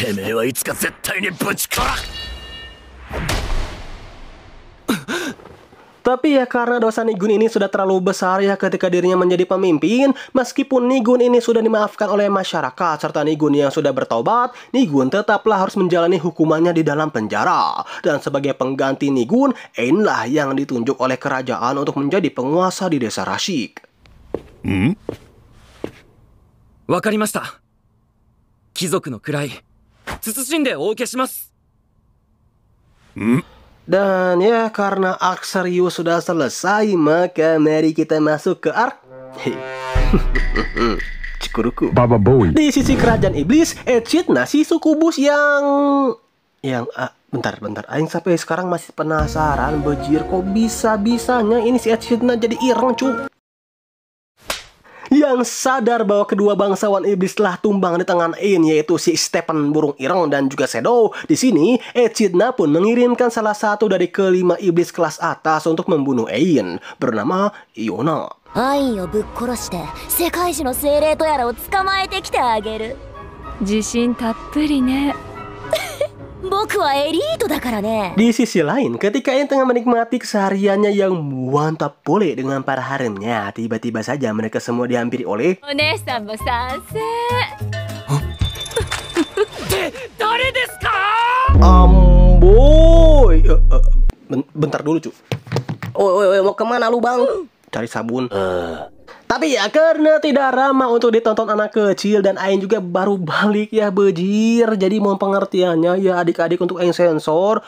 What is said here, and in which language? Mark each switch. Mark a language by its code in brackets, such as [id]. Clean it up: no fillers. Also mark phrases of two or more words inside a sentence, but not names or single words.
[id] Tapi ya karena dosa Nigun ini sudah terlalu besar ya ketika dirinya menjadi pemimpin, meskipun Nigun ini sudah dimaafkan oleh masyarakat serta Nigun yang sudah bertobat, Nigun tetaplah harus menjalani hukumannya di dalam penjara. Dan sebagai pengganti Nigun, Ain lah yang ditunjuk oleh kerajaan untuk menjadi penguasa di desa Rashik. [ja] わかりました。貴族の位、慎んでお受けします。 [id] Dan ya karena arc serius sudah selesai, maka mari kita masuk ke arc Cikuruku. Baba Bowie. Di sisi kerajaan iblis, Echidna si sukubus yang bentar, aing sampai sekarang masih penasaran bejir kok bisa-bisanya ini si Echidna jadi ireng cu. Yang sadar bahwa kedua bangsawan iblis telah tumbang di tangan Ain, yaitu si Stephen burung ireng dan juga Shadow. Di sini, Echidna pun mengirimkan salah satu dari kelima iblis kelas atas untuk membunuh Ain, bernama Iona. [ja] アインをぶっ殺して世界中の精霊とやらを捕まえてきてあげる。自信たっぷりね。僕はエリートだからね。 [id] Di sisi lain, ketika Ain tengah menikmati kesehariannya yang mantap boleh dengan para haremnya, tiba-tiba saja mereka semua dihampiri oleh [ja] お姉さんも賛成。誰ですか？ [id] Amboy. Bentar dulu cu. Oi, mau kemana lu bang? Cari sabun. Tapi ya karena tidak ramah untuk ditonton anak kecil dan Ain juga baru balik ya bejir. Jadi mohon pengertiannya ya adik-adik untuk Ain sensor.